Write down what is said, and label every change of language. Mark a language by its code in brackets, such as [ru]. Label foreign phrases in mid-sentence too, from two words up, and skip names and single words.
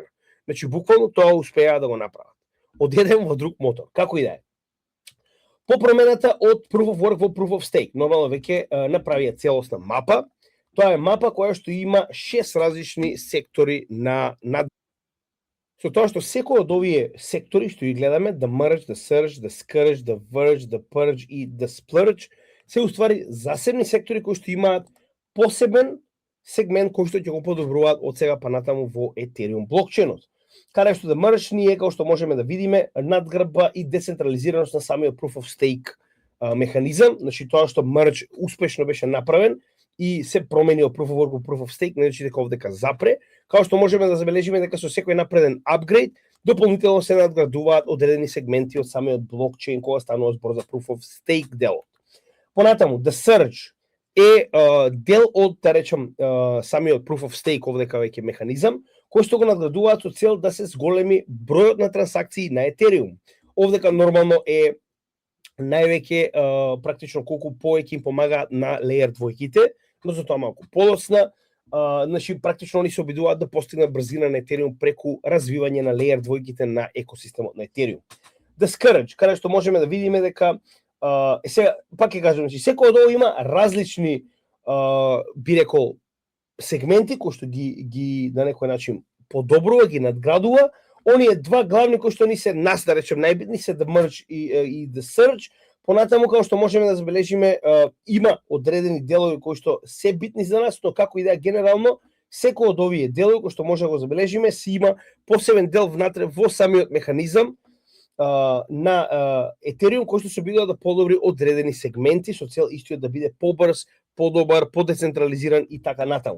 [mk] Значи буквално тоа успеа да го направат. Од еден во друг мотор, како и да е. По промената од [en] Proof of Work [mk] во [en] Proof of Stake, [mk] нормално веќе направија целосна мапа. Тоа е мапа која што има 6 различни сектори на со тоа што секој од овие сектори што ги гледаме, [en] the merge, the surge, the scourge, the verge, the purge и the splurge, [mk] се уствари засебни сектори кои што имаат посебен сегмент кој што ќе го подобруваат од сега па натаму во Ethereum блокчейнот. Каде што [en] the merge [mk] ни е, како што можеме да видиме, надгрба и децентрализираност на самиот [en] Proof of Stake [mk] механизам, значи тоа што merge успешно беше направен и се промени од [en] Proof of Work [mk] во [en] Proof of Stake, [mk] не значи дека овдека запре, као што можеме да забележиме дека со секој напреден апгрейд, дополнително се надградуваат одредени сегменти од самиот блокчейн кога станува збор за [en] Proof of Stake [mk] делот. Понатаму, [en] the surge [mk] е дел од, да речем, самиот [en] Proof of Stake [mk] овдека веќе механизам, кој што го надградуваат со цел да се зголеми бројот на трансакции на Ethereum. Овдека нормално е највеќе практично колку повеќе им помагаат на Layer 2-ките, но за тоа малку подоцна, значи практично они се обидуваат да постигнат брзина на Ethereum преку развивање на Layer 2-ките на екосистемот на Ethereum. [en] The Scourge, [mk] каде што можеме да видиме дека сега пак ќе кажам, значи секој од ова има различни би рекол сегменти кои што ги на некој начин подобрува, ги надградува. Оние два главни кои што ни се нас да речем најбитни се [en] the merge [mk] и [en] the surge. [mk] Понатаму како што можеме да забележиме има одредени делови кои што се битни за нас, но како и да генерално секој од овие делови кои што може да го забележиме си има посебен дел внатре во самиот механизам на Ethereum кој што се обидува да подобри одредени сегменти со цел истиот да биде побрз, подобар, подецентрализиран и така натаму.